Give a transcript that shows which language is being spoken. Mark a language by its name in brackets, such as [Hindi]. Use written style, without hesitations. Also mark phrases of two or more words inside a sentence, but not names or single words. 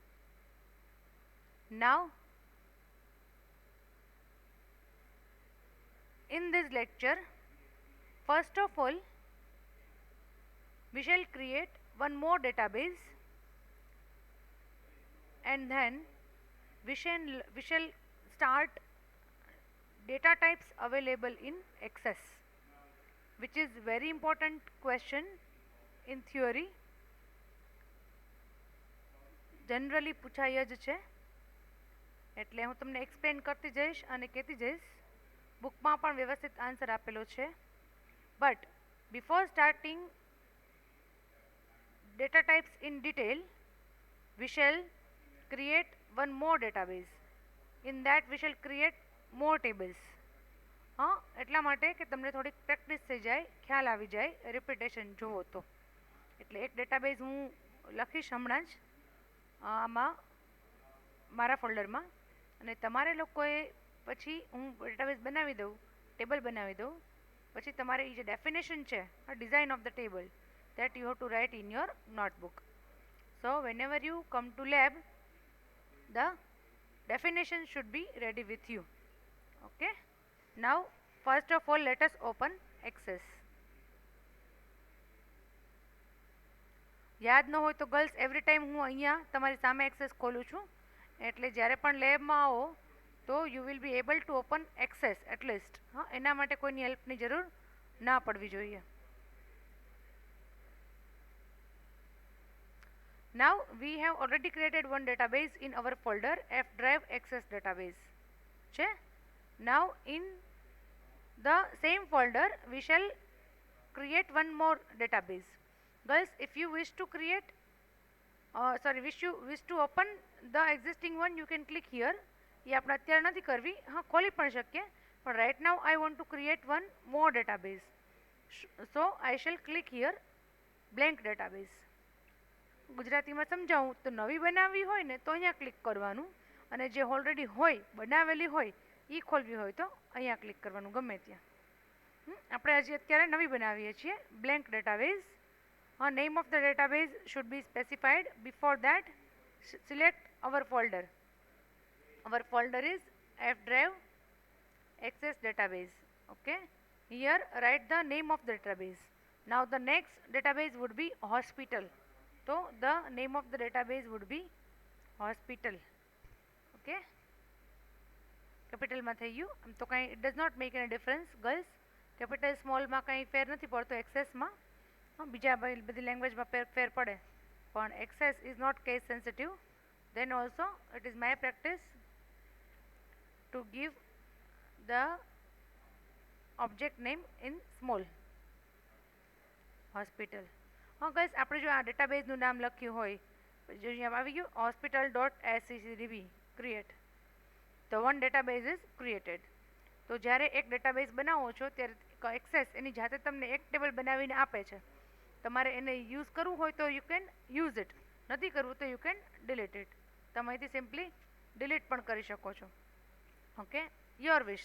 [English] Now, in this lecture, first of all, we shall create one more database and then we shall start data types available in Access, which is very important question in theory. [Gujarati] Generally પૂછાય જ છે, એટલે હું તમને એક્સપ્લેન કરતી જઈશ અને કહેતી જઈશ. બુકમાં પણ વ્યવસ્થિત આન્સર આપેલો છે. [English] But before starting data types in detail, we shall create one more database. In that we shall create more tables. [Gujarati] એટલા માટે કે તમને થોડીક પ્રેક્ટિસ થઈ જાય, ખ્યાલ આવી જાય, રિપીટેશન જુઓ તો. એટલે એક ડેટાબેઝ હું લખીશ હમણાં જ આમાં મારા ફોલ્ડરમાં, અને તમારે લોકોએ પછી હું ડેટાબેઝ બનાવી દઉં, ટેબલ બનાવી દઉં, પછી તમારે એ જે ડેફિનેશન છે, [English] design of the table, that you have to write in your notebook. So whenever you come to lab, the definition should be ready with you. Okay. Now first of all, let us open Access. [Gujarati] યાદ ન હોય તો [English] girls every time [Gujarati] હું અહીંયા તમારી સામે એક્સેસ ખોલું છું, એટલે જ્યારે પણ લેબમાં આવો તો [English] you will be able to open Access at least. [Gujarati] એના માટે કોઈની હેલ્પની જરૂર ના પડવી જોઈએ. [English] Now we have already created one database in our folder F drive access database. Now in the same folder we shall create one more database. Guys, if you wish to create wish to open the existing one, you can click here. [Gujarati] ये આપણે અત્યારે નથી કરવી, ખોલી પણ શકીએ, પણ [English] right now I want to create one more database. So I shall click here blank database. [Gujarati] ગુજરાતીમાં સમજાવું તો નવી બનાવવી હોય ને તો અહીંયા ક્લિક કરવાનું, અને જે ઓલરેડી હોય બનાવેલી હોય એ ખોલવી હોય તો અહીંયા ક્લિક કરવાનું ગમે ત્યાં. આપણે હજી અત્યારે નવી બનાવીએ છીએ [English] blank database. Name of the database should be specified. Before that select our folder. Our folder is F drive access database. Okay, here write the name of the database. Now the next database would be hospital. So the name of the database would be hospital. [Gujarati] Okay, capital માં થઈ ગયું. આમ તો કાંઈ [English] it does not make any difference girls. [Gujarati] કેપિટલ સ્મોલમાં કંઈ ફેર નથી પડતો એક્સેસમાં. બીજા બધી લેંગ્વેજમાં ફેર પડે, પણ [English] Access is not case sensitive. Then also it is my practice to give the object name in small. hospital. [Gujarati] ગાઈસ, આપણે જો આ ડેટાબેઝનું નામ લખ્યું હોય, જો અહીંયા આવી ગયું hospital.scdb create, [English] તો One database is created. [Gujarati] તો જ્યારે એક ડેટાબેઝ બનાવો છો ત્યારે એક્સેસ એની જાતે તમને એક ટેબલ બનાવીને આપે છે. તમારે એને યુઝ કરવું હોય તો [English] you can use it, [Gujarati] નથી કરવું તો [English] you can delete it. [Gujarati] તમે અહીંથી સિમ્પલી ડિલીટ પણ કરી શકો છો. [English] Okay, your wish.